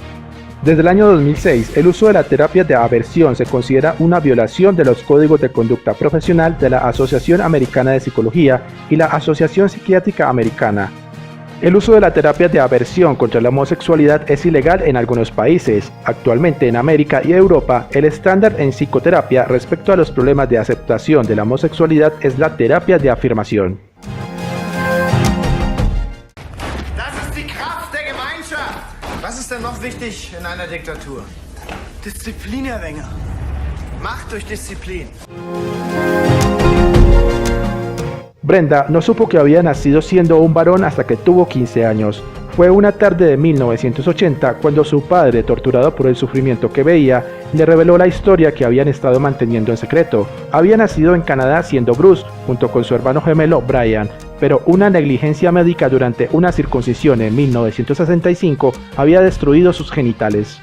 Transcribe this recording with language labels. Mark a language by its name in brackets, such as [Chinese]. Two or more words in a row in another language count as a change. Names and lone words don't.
[Spanish] Desde el año 2006, el uso de la terapia de aversión se considera una violación de los códigos de conducta profesional de la Asociación Americana de Psicología y la Asociación Psiquiátrica Americana. El uso de la terapia de aversión contra la homosexualidad es ilegal en algunos países. Actualmente en América y Europa, el estándar en psicoterapia respecto a los problemas de aceptación de la homosexualidad es la terapia de afirmación. [German] Das ist die Kraft der Gemeinschaft. Was ist denn noch wichtig in einer Diktatur? Disziplin, Herr Wenger. Macht durch Disziplin. [Spanish] Brenda no supo que había nacido siendo un varón hasta que tuvo 15 años. Fue una tarde de 1980 cuando su padre, torturado por el sufrimiento que veía, le reveló la historia que habían estado manteniendo en secreto. Había nacido en Canadá siendo Bruce, junto con su hermano gemelo Brian, pero una negligencia médica durante una circuncisión en 1965 había destruido sus genitales.